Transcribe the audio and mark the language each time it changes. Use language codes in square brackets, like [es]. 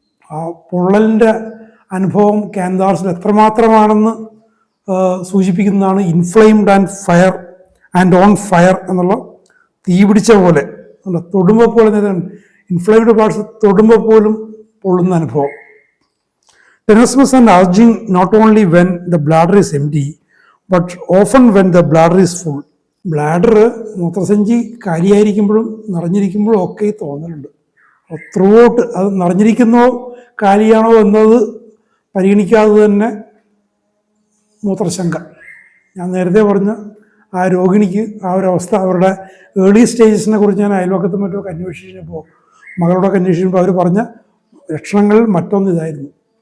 [ml] ആ പൊള്ളലിൻ്റെ അനുഭവം കാന്താറിസിൽ എത്രമാത്രമാണെന്ന് സൂചിപ്പിക്കുന്നതാണ് [en] inflamed and fire and on fire [ml] എന്നുള്ള തീ പിടിച്ച പോലെ, തൊടുമ്പോൾ പോലെ, ഇൻഫ്ലെയിംഡ് പാർട്സ് തൊടുമ്പോൾ പോലും പൊള്ളുന്ന അനുഭവം. [en] Tenesmus and urging not only when the bladder is empty, but often when the bladder is full. [ml] Bladder, മൂത്രസഞ്ചി കാലിയായിരിക്കുമ്പോഴും നിറഞ്ഞിരിക്കുമ്പോഴും ഒക്കെ തോന്നലുണ്ട്. ത്രൂ ഔട്ട് അത് നിറഞ്ഞിരിക്കുന്നോ കാലിയാണോ എന്നത് പരിഗണിക്കാതെ തന്നെ മൂത്രശങ്ക. ഞാൻ നേരത്തെ പറഞ്ഞ ആ രോഗിണിക്ക് ആ ഒരവസ്ഥ, അവരുടെ ഏർലി സ്റ്റേജസിനെ കുറിച്ച് ഞാൻ അയൽവക്കത്തും മറ്റുമൊക്കെ അന്വേഷിച്ചപ്പോൾ, മകളോടൊക്കെ അന്വേഷിക്കുമ്പോൾ അവർ പറഞ്ഞ ലക്ഷണങ്ങളിൽ മറ്റൊന്ന് ഇതായിരുന്നു.